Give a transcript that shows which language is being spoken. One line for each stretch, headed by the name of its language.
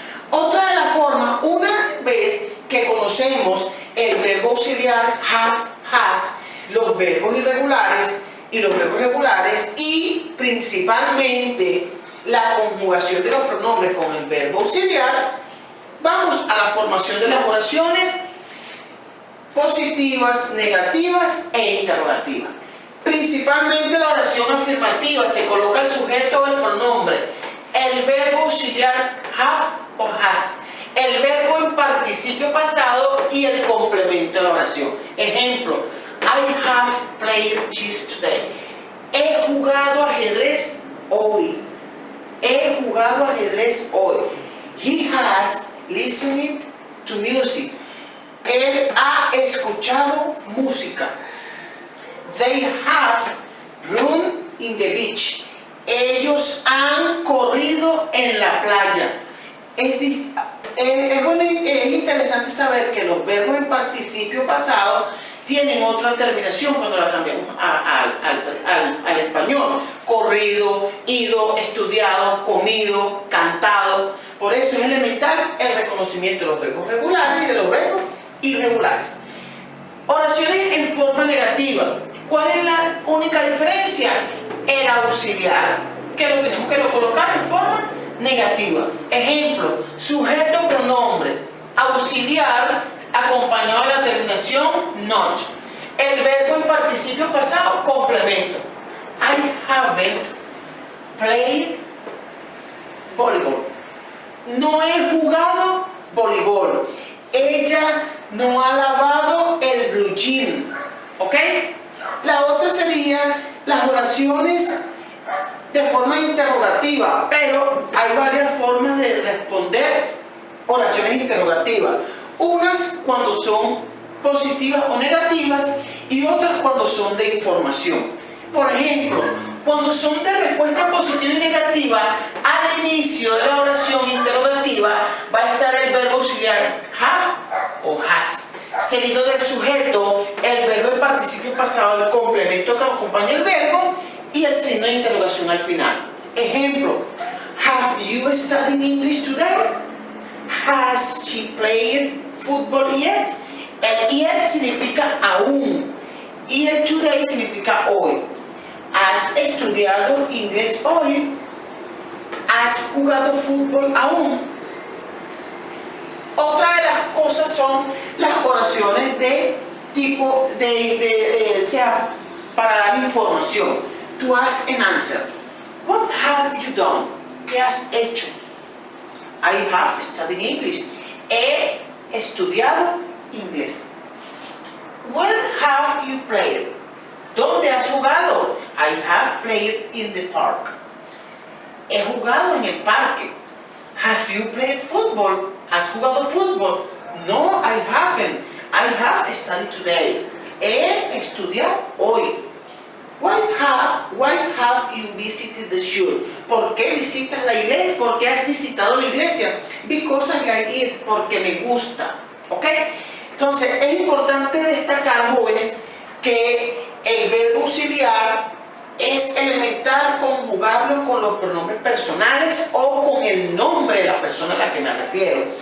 Spanish: Otra de las formas, una vez que conocemos el verbo auxiliar have, has, los verbos irregulares y los verbos regulares, y principalmente la conjugación de los pronombres con el verbo auxiliar, vamos a la formación de las oraciones positivas, negativas e interrogativas. Principalmente la oración afirmativa, se coloca el sujeto o el pronombre, el verbo auxiliar have o has, el verbo en participio pasado y el complemento de la oración.
English: Ejemplo: I have played chess today.
Spanish: He jugado ajedrez hoy. He jugado ajedrez hoy.
English: He has listened to music.
Spanish: Él ha escuchado música.
English: They have run in the beach.
Spanish: Ellos han corrido en la playa. Es interesante saber que los verbos en participio pasado tienen otra terminación cuando la cambiamos al español. Corrido, ido, estudiado, comido, cantado. Por eso es elemental el reconocimiento de los verbos regulares y de los verbos irregulares. Oraciones en forma negativa. ¿Cuál es la única diferencia? El auxiliar, que lo tenemos que colocar en forma negativa. Ejemplo: sujeto pronombre, auxiliar acompañado de la terminación not. El verbo en participio pasado, complemento.
English: I haven't played volleyball.
Spanish: No he jugado voleibol. Ella no ha lavado el blue jean. ¿Ok? La otra sería las oraciones de forma interrogativa, pero hay varias formas de responder oraciones interrogativas. Unas cuando son positivas o negativas y otras cuando son de información. Por ejemplo, cuando son de respuesta positiva y negativa, al inicio de la oración interrogativa va a estar el verbo auxiliar have o has, seguido del sujeto, el verbo en participio pasado, el complemento que acompaña el verbo y el signo de interrogación al final.
English: Ejemplo: have you studied English today? Has she played football yet?
Spanish: El yet significa aún y el today significa hoy. ¿Has estudiado inglés hoy? ¿Has jugado fútbol aún? Otra de las cosas son las oraciones de tipo sea para dar información.
English: To ask and answer. What have you done?
Spanish: ¿Qué has hecho?
English: I have studied English.
Spanish: He estudiado inglés.
English: Where have you played?
Spanish: ¿Dónde has jugado?
English: I have played in the park.
Spanish: He jugado en el parque.
English: Have you played football?
Spanish: ¿Has jugado fútbol?
English: No, I haven't. I have studied today.
Spanish: He estudiado hoy.
English: Why have you visited the church?
Spanish: ¿Por qué visitas la iglesia? ¿Por qué has visitado la iglesia?
English: Because I like it.
Spanish: Porque me gusta. ¿Ok? Entonces, es importante destacar, jóvenes, que el verbo auxiliar es elemental conjugarlo con los pronombres personales o con el nombre de la persona a la que me refiero.